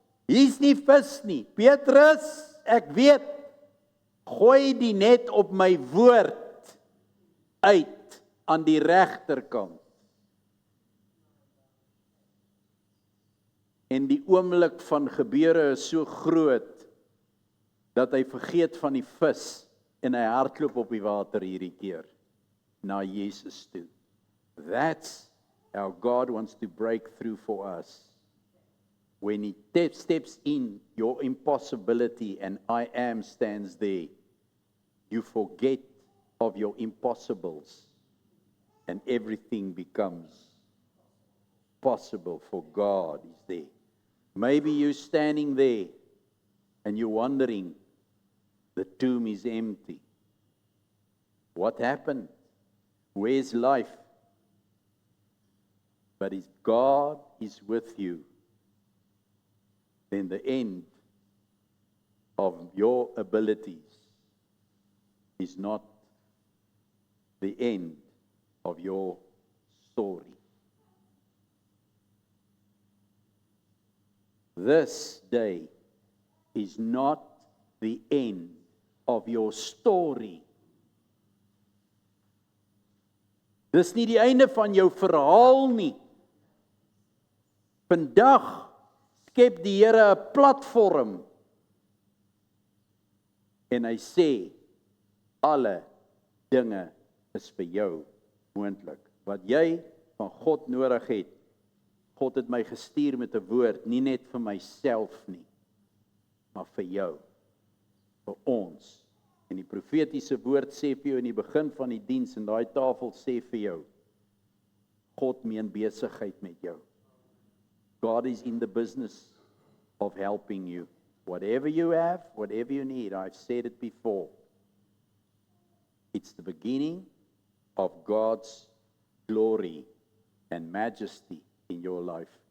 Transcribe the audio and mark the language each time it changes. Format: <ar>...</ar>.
<af>Hier's nie vis nie. Petrus, ek weet, gooi die net op my woord uit aan die regterkant. En die oomblik van gebeure is so groot, dat hy vergeet van die vis, en hy hardloop op die water hierdie keer. Na Jesus toe.</af> <en>That's how God wants to break through for us. When He steps in your impossibility and I am stands there, you forget of your impossibles and everything becomes possible for God is there. Maybe you're standing there and you're wondering, the tomb is empty. What happened? Where's life? But if God is with you, then the end of your abilities is not the end of your story. This day is not the end of your story.</en> <af>Dis nie die einde van jou verhaal nie. Vandag skep die Here 'n platform en hy sê alle dinge is vir jou moontlik. Wat jy van God nodig het. God het my gestuur met 'n woord, nie net vir myself nie, maar vir jou, vir ons. En die profetiese woord sê vir jou in die begin van die diens en daai tafel sê vir jou, God meen besigheid met jou.</af> <en>God is in the business of helping you. Whatever you have, whatever you need, I've said it before. It's the beginning of God's glory and majesty in your life.</en>